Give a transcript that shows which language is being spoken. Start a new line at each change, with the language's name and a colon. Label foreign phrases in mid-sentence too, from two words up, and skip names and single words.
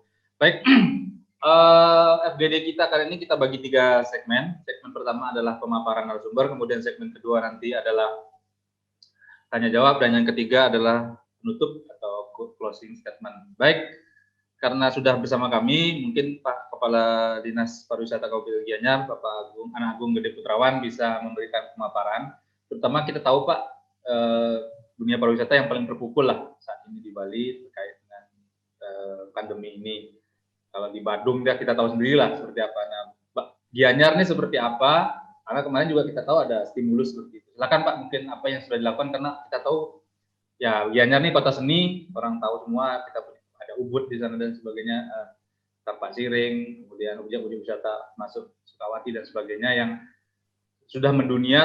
Indonesian: Baik, FGD kita kali ini kita bagi 3 segmen. Segmen pertama adalah pemaparan narasumber, kemudian segmen kedua nanti adalah tanya jawab, dan yang ketiga adalah penutup atau
English: closing statement.
Indonesian: Baik, karena sudah bersama kami, mungkin Pak Kepala Dinas Pariwisata Kabupaten Gianyar, Bapak Ana Agung Gede Putrawan bisa memberikan pemaparan. Terutama kita tahu Pak, dunia pariwisata yang paling terpukul lah saat ini di Bali terkait dengan pandemi ini. Kalau di Badung kita tahu sendiri lah seperti apa. Nah, Gianyar ini seperti apa? Karena kemarin juga kita tahu ada stimulus seperti itu. Silakan Pak, mungkin apa yang sudah dilakukan, karena kita tahu ya Gianyar ini kota seni, orang tahu semua, kita ada Ubud di sana dan sebagainya, Tampak Siring, kemudian objek-objek wisata masuk Sukawati dan sebagainya yang sudah mendunia.